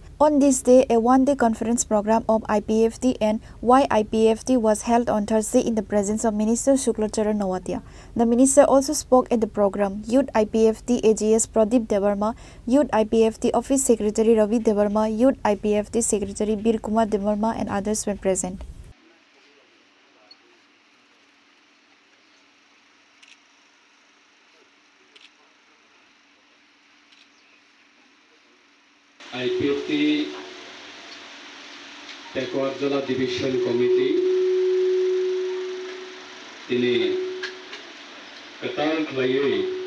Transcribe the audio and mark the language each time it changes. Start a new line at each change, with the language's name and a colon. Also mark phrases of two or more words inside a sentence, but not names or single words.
English: On this day, a one-day conference program of IPFT and YIPFT was held on Thursday in the presence of Minister Shukla Charan Nawatia. The minister also spoke at the program. Youth IPFT AGS Pradeep Debarma, Youth IPFT Office Secretary Ravi Debarma, Youth IPFT Secretary Bir Kumar Debarma and others were present.
Kok Borok: IPFT Tekwardjala Division Committee ini ketal klayoi